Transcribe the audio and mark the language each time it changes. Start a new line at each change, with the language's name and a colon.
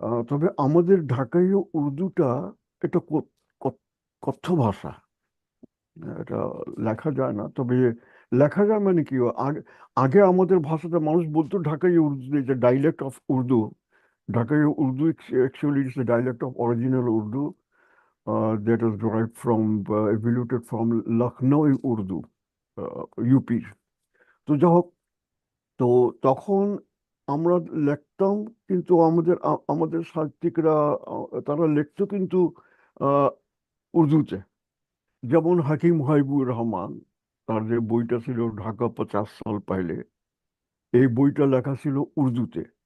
Bangla: তবে আমাদের ঢাকায় উর্দুটা এটা কথ্য ভাষা। এটা লেখা যায় না, তবে লেখা যায় মানে কি, আগে আগে আমাদের ভাষাটা মানুষ বলতো ঢাকাই উর্দু, যে
English: Dialect of Urdu. Dhakai Urdu actually is the dialect of original Urdu that was derived from, evoluted from Lucknow Urdu, ইউপির।
Bangla: তো যাই হোক, তো তখন আমরা লিখতাম, কিন্তু আমাদের সাহিত্যিকরা তারা লিখতো কিন্তু আহ, উর্দুতে। যেমন হাকিম হাবিবুর রহমান, তার যে বইটা ছিল ঢাকা 50 সাল পাইলে, এই বইটা লেখা ছিল উর্দুতে।